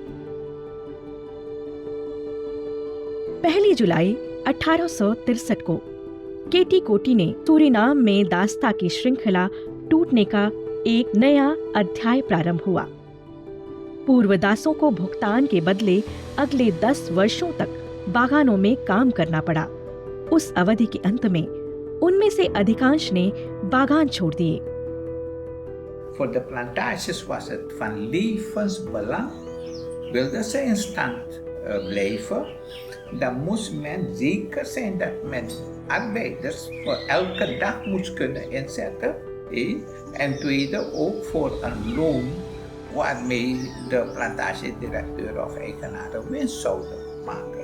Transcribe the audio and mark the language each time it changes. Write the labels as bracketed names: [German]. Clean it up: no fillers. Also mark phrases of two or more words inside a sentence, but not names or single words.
[Hindi] 1 जुलाई 1863 को केटी कोटी ने सूरीनाम में दास्ता की श्रृंखला टूटने का एक नया अध्याय प्रारंभ हुआ। पूर्व दासों को भुगतान के बदले अगले 10 वर्षों तक बागानों में काम करना पड़ा। उस अवधि के अंत में उनमें से अधिकांश ने बागान छोड़ दिए। [Dutch] Voor de plantages was het van levensbelang. Wilde ze in stand blijven, dan moest men zeker zijn dat men arbeiders voor elke dag moest kunnen inzetten. En tweede ook voor een loon waarmee de plantagedirecteur of eigenaren winst zouden maken.